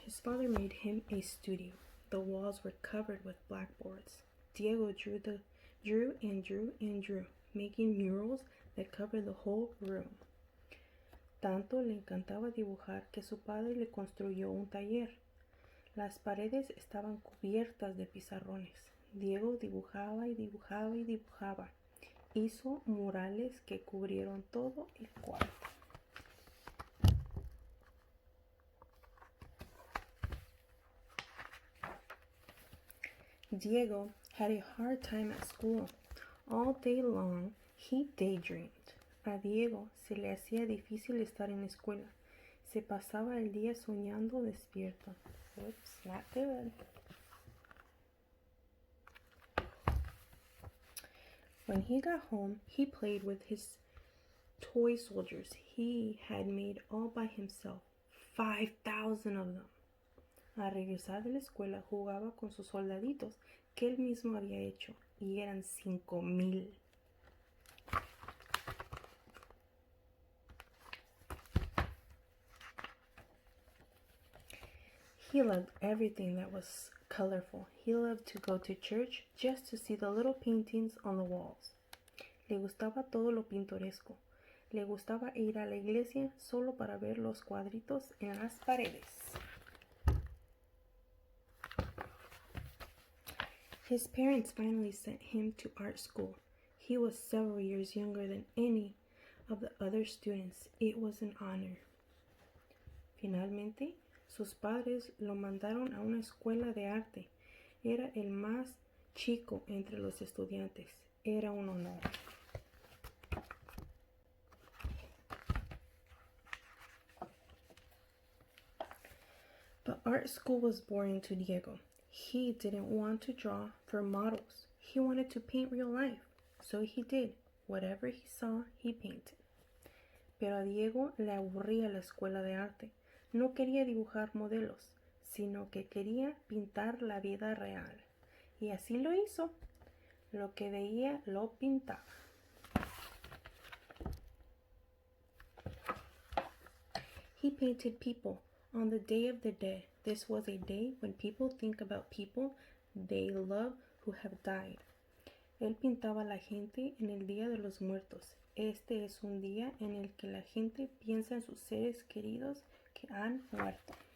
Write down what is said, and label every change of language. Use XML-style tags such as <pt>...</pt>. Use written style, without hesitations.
<en>His father made him a studio. The walls were covered with blackboards. Diego drew and drew and drew, making murals that covered the whole room.</en> <es>Tanto le encantaba dibujar que su padre le construyó un taller. Las paredes estaban cubiertas de pizarrones. Diego dibujaba y dibujaba y dibujaba. Hizo murales que cubrieron todo el cuarto.</es> <en>Diego had a hard time at school. All day long, he daydreamed.</en> <es>A Diego se le hacía difícil estar en la escuela. Se pasaba el día soñando despierto.</es> <en>Oops, not good. When he got home, he played with his toy soldiers he had made all by himself. 5,000 of them.</en> <es>Al regresar de la escuela jugaba con sus soldaditos que él mismo había hecho y eran 5,000.</es> <en>He loved everything that was colorful. He loved to go to church just to see the little paintings on the walls.</en> <es>Le gustaba todo lo pintoresco. Le gustaba ir a la iglesia solo para ver los cuadritos en las paredes.</es> <en>His parents finally sent him to art school. He was several years younger than any of the other students. It was an honor.</en> <es>Finalmente, sus padres lo mandaron a una escuela de arte. Era el más chico entre los estudiantes. Era un honor.</es> <en>But art school was boring to Diego. He didn't want to draw for models. He wanted to paint real life. So he did. Whatever he saw, he painted.</en> <es>Pero a Diego le aburría la escuela de arte. No quería dibujar modelos, sino que quería pintar la vida real. Y así lo hizo. Lo que veía lo pintaba.</es> <en>He painted people on the Day of the Dead. This was a day when people think about people they love who have died.</en> <es>Él pintaba a la gente en el Día de los Muertos. Este es un día en el que la gente piensa en sus seres queridos que han muerto.</es>